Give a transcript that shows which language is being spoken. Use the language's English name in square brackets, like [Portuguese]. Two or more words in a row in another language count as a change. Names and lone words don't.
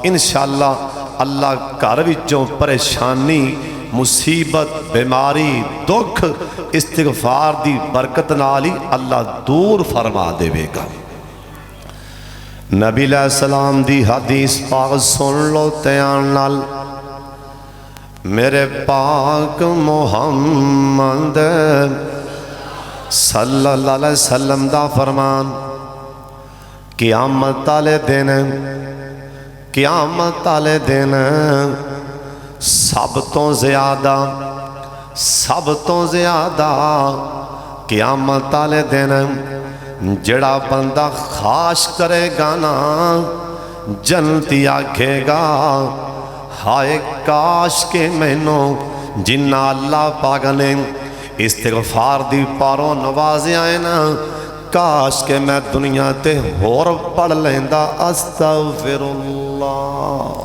[Punjabi] انشاءاللہ اللہ گھر وچوں پریشانی مصیبت بیماری دکھ استغفار دی برکت نال ہی اللہ دور فرما دیوے گا. نبی علیہ‌السلام دی حدیث پاک سن لو دھیان نال. میرے پاک محمد [Arabic] صلى الله عليه وسلم [Punjabi] دا فرمان، قیامت والے دن قیامت والے دن سب تو زیادہ قیامت والے دن جڑا بندہ خاش کرے گا نا جنتی آکھے گا ہائے کاش کے مینوں جنا اللہ پاک نے استغفار دی پاروں نوازیا ہے نا، کاش کے میں دنیا تے ہور پڑھ لیندا استغفراللہ.